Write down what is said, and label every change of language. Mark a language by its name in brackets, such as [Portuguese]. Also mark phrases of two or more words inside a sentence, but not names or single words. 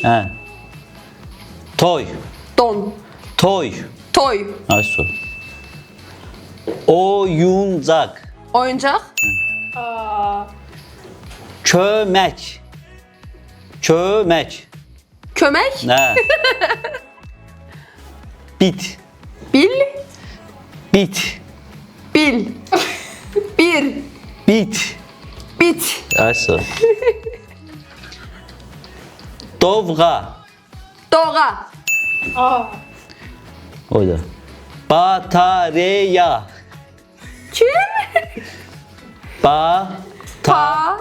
[Azerbaijani] Hə. Toy. Don. Toy. Toy. Ay su. Oyuncaq. Oyuncak. Kömək. Kömək. Kömek. Nə? Bit. Bil. Bit. Bil. Bir. Bit. Bit. Ay su. Dovğa. Doğa. Oyda. Batareya. Kim? Batareya.